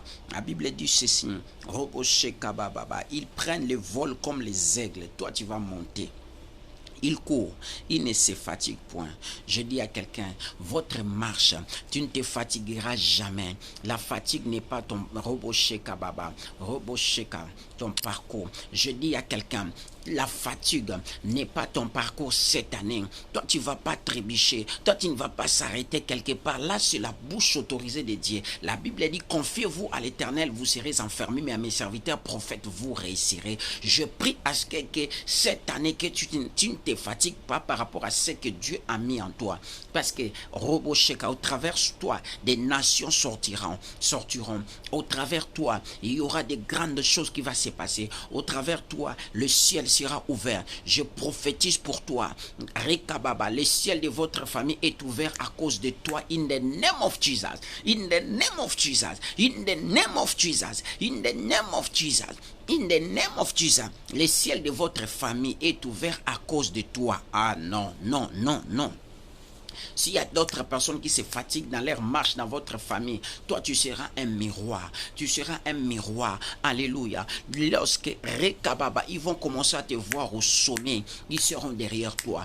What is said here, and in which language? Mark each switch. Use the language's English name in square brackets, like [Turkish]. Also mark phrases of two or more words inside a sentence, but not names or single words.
[French] La Bible dit ceci, Robosheka Baba, ils prennent le vol comme les aigles. Toi, tu vas monter. Il court, il ne se fatigue point. Je dis à quelqu'un, votre marche, tu ne te fatigueras jamais. La fatigue n'est pas ton robosheka baba, robosheka, ton parcours. Je dis à quelqu'un, la fatigue n'est pas ton parcours cette année. Toi, tu ne vas pas trébucher. Toi, tu ne vas pas s'arrêter quelque part. Là, c'est la bouche autorisée de Dieu. La Bible dit, confiez-vous à l'Éternel, vous serez enfermés, mais à mes serviteurs prophètes, vous réussirez. Je prie à ce que cette année, que tu ne te fatigues pas par rapport à ce que Dieu a mis en toi. Parce que, Robosheka, au travers de toi, des nations sortiront. Au travers de toi, il y aura des grandes choses qui vont se passer. Au travers de toi, le ciel sera ouvert. Je prophétise pour toi. Rekababa, le ciel de votre famille est ouvert à cause de toi. [English] In the name of Jesus. In the name of Jesus. In the name of Jesus. In the name of Jesus. In the name of Jesus. [French] Le ciel de votre famille est ouvert à cause de toi. Ah non, non, non, non. S'il y a d'autres personnes qui se fatiguent dans leur marche dans votre famille, toi tu seras un miroir. Tu seras un miroir. Alléluia. Lorsque Rekababa, ils vont commencer à te voir au sommet, ils seront derrière toi.